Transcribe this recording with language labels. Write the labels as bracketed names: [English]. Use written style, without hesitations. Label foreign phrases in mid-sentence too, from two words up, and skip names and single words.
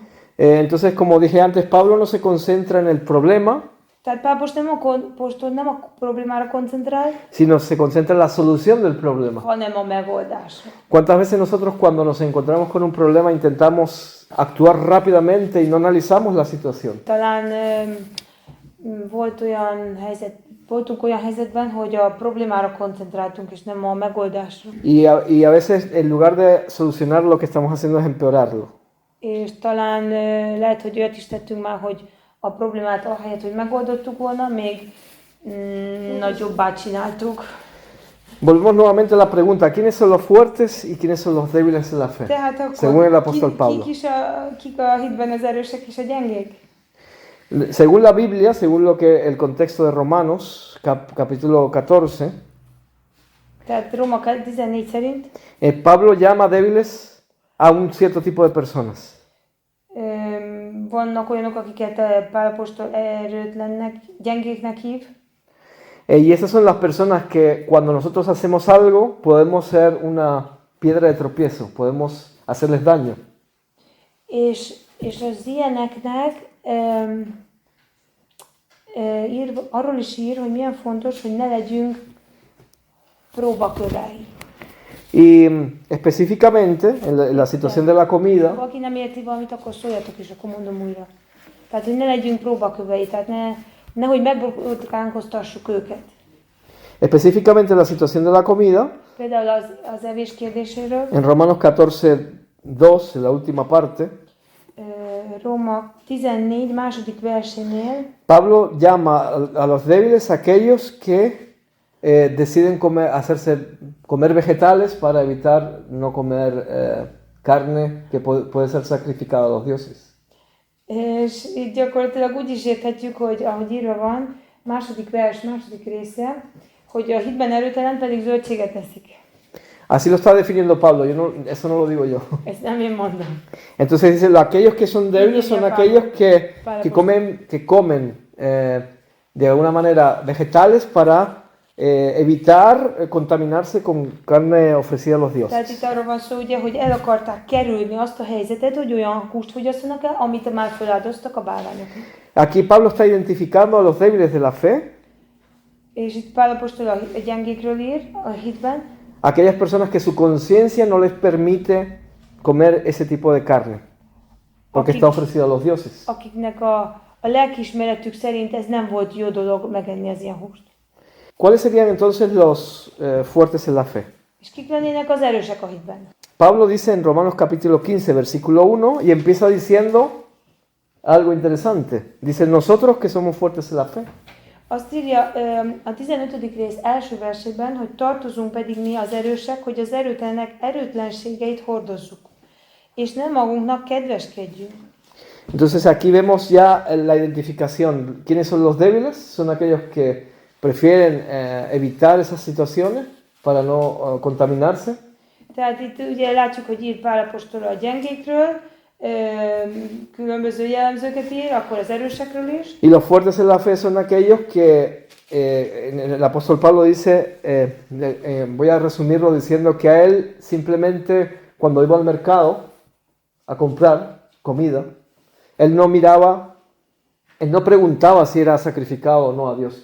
[Spanish] Entonces, como dije antes, Pablo no se concentra en el problema, [Hungarian] Tehát Pál apostol nem a problémára koncentrál, [Spanish] sino se concentra en la solución del problema. [Hungarian] hanem a megoldásra. [Spanish] ¿Cuántas veces nosotros cuando nos encontramos con un problema intentamos actuar rápidamente y no analizamos la situación? [Hungarian] Talán voltunk olyan helyzetben, hogy a problémára koncentráltunk, és nem a megoldásra. [Spanish] Y a veces en lugar de solucionar lo que estamos haciendo es empeorarlo. [Hungarian] És talán lehet, hogy olyat is tettünk már, hogy a problémát ahelyett, hogy megoldottuk volna, még nagyobbá csináltuk. [Spanish] Volvemos nuevamente a la pregunta, ¿quiénes son los fuertes y quiénes son los débiles en la fe? [Hungarian] Tehát akkor [Spanish] Según el apóstol Pablo. [Hungarian] kik a hitben az erősek és a gyengék? [Spanish] Según la Biblia, según lo que el contexto de Romanos, capítulo 14, [Hungarian] Tehát Róma 14 szerint [Spanish] Pablo llama débiles a un cierto tipo de personas. [Hungarian] vannak olyanok, akiket Pál apostol erőtlennek, gyengéknek hív, [Spanish] Y esas son las personas que cuando nosotros hacemos algo podemos ser una piedra de tropiezo, podemos hacerles daño. [Hungarian] és az ilyeneknek arról is ír, hogy milyen fontos, hogy ne legyünk próbakövei. [Spanish] Y específicamente en la situación de la comida, [Hungarian] Ha valaki nem érti valamit, akkor szóljatok is, akkor mondom újra. Tehát, hogy ne legyünk próbakövei, tehát nehogy megbotránkoztassuk őket. [Spanish] específicamente en la situación de la comida, [Hungarian] Például az evés kérdéséről, [Spanish] en Romanos 14:2, en la última parte, [Hungarian] Róma 14 második versénél [Spanish] Pablo llama a los débiles aquellos que deciden comer vegetales para evitar no comer carne que puede ser sacrificada a los dioses. [Hungarian] és itt gyakorlatilag úgy is érthetjük, hogy ahogy írva van, második vers, második része, hogy a hitben erőtelen pedig zöldséget eszik. [Spanish] Así lo está definiendo Pablo, eso no lo digo yo. [Hungarian] Ezt nem én mondom. [Spanish] Entonces dice, aquellos que son débiles son aquellos que comen de alguna manera vegetales para evitar contaminarse con carne ofrecida a los [Hungarian] Tehát [Spanish] dioses. [Hungarian] itt arról van szó, ugye, hogy el akarták kerülni azt a helyzetet, hogy olyan húst fogyasszanak el, amit már feláldoztak a bálványoknak. [Spanish] Aquí Pablo está identificando a los débiles de la fe, [Hungarian] És itt Pál apostol a gyengékről ír a hitben, [Spanish] aquellas personas que su conciencia no les permite comer ese tipo de carne, porque está ofrecido a los dioses. [Hungarian] akiknek a lelkiismeretük szerint ez nem volt jó dolog megenni az ilyen húst. [Spanish] ¿Cuáles serían entonces los fuertes en la fe? [Hungarian] És kik lennének az erősek a hitben? [Spanish] Pablo dice en Romanos capítulo 15, versículo 1, y empieza diciendo algo interesante. Dice, nosotros que somos fuertes en la fe. [Hungarian] Azt írja a 15. rész első versében, hogy tartozunk pedig mi az erősek, hogy az erőtlenek erőtlenségeit hordozzuk, és nem magunknak kedveskedjünk. [Spanish] Entonces aquí vemos ya la identificación. ¿Quiénes son los débiles? Son aquellos que prefieren evitar esas situaciones para no contaminarse. [Hungarian] Tehát itt ugye látjuk, hogy ír Pál apostol a gyengékről, különböző jellemzőket ír, akkor az erősekről is. [Spanish] Y los fuertes en la fe son aquellos que el apóstol Pablo dice, voy a resumirlo diciendo que a él simplemente cuando iba al mercado a comprar comida, él no miraba, él no preguntaba si era sacrificado o no a Dios.